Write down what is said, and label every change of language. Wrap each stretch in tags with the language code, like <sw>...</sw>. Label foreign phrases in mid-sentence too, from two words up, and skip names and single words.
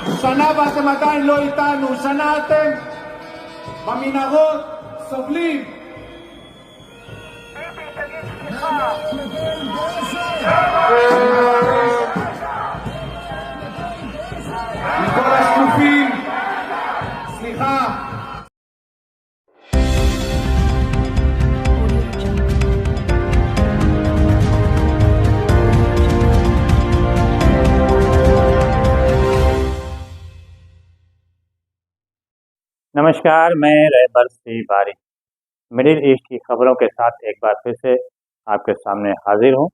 <he>שנה ואתם עדיין לא איתנו, שנה אתם במנהרות סובלים. מכל השקופים, סליחה.</he> <hi>नमस्कार, मैं रहबर सिंह बारी मिडिल ईस्ट की खबरों के साथ एक बार फिर से आपके सामने हाजिर हूं।</hi>